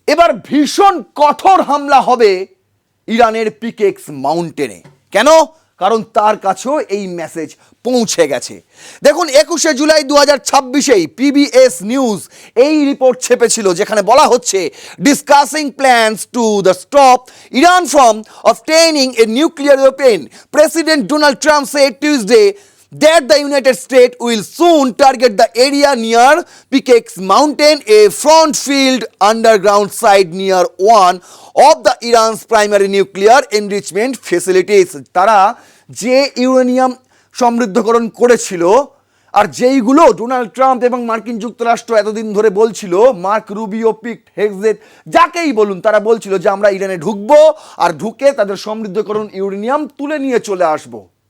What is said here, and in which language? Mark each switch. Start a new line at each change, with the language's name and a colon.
Bangla: এবার ভীষণ কঠোর হামলা হবে ইরানের পিকেক্স মাউন্টেনে। কেন? কারণ তার কাছেও এই মেসেজ পৌঁছে গেছে। দেখুন, 21শে জুলাই 2026 পিবিএস নিউজ এই রিপোর্ট ছেপেছিল, যেখানে বলা হচ্ছে
English: Discussing plans to the stop Iran from obtaining a nuclear weapon. President Donald Trump said Tuesday that the United States will soon target the area near Pickex Mountain, a front field underground site near one of the Iran's primary nuclear enrichment facilities.
Bangla: তারা যে uranium সমৃদ্ধকরণ করেছিল, আর যেইগুলো Donald Trump এবং মার্কিন যুক্তরাষ্ট্র এতদিন ধরে বলছিল, মার্ক রুবিও, পিট হেগজেট, যাকেই বলুন, তারা বলছিল যে আমরা ইরানে ঢুকবো আর ঢুকে তাদের সমৃদ্ধকরণ ইউরেনিয়াম তুলে নিয়ে চলে আসবো।